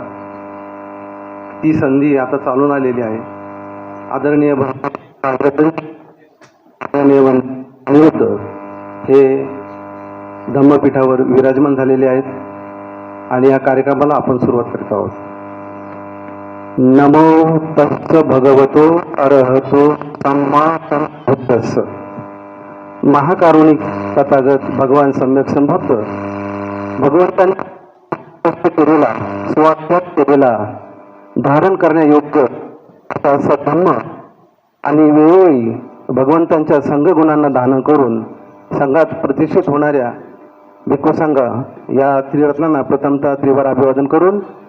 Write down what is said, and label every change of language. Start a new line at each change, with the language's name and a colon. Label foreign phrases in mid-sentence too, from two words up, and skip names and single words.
Marathi: ती संधी आता चालून आलेली आहे. आदरणीय अनिरुद्ध हे धम्मपीठावर विराजमान झालेले आहेत आणि या कार्यक्रमाला आपण सुरुवात करत आहोत.
Pali: नमो तस्स भगवतो अरहतो सम्मा संबुद्धस्स.
Marathi: महाकारुणिक तथागत भगवान सम्यक संभक्त भगवंतांनी केलेला स्वात्याग केलेला धारण करण्यायोग्य असा धम्म आणि वेळोवेळी भगवंतांच्या संघगुणांना धारण करून संघात प्रतिष्ठित होणाऱ्या भिक्खू संघ या त्रिरत्नांना प्रथमतः त्रिवार अभिवादन करून